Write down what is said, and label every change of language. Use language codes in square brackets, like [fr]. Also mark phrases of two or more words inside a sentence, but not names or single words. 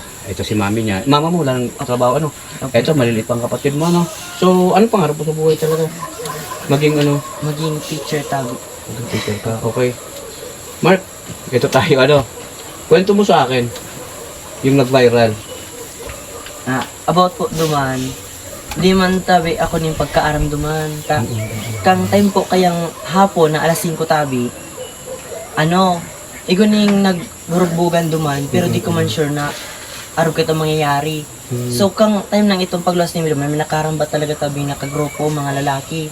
[tl] Ito si mami niya. Mama mo lang trabaho Okay. Ito maliliit pang kapatid mo So, anong pangarap mo sa buhay talaga? Maging Maging teacher tabi. Maging teacher ka. Okay. Mark, ito tayo Kwento mo sa akin yung nag-viral. [bik] About po duman, di man tabi ako ning pagkaaram duman. Kang time po kayang hapon na alas 5 tabi, ning nagburugbugan duman, pero di ko man sure na araw kita mangyayari. So kang time nang itong pagluwas ni duman, may nakaramba talaga tabi na kagrupo, mga lalaki.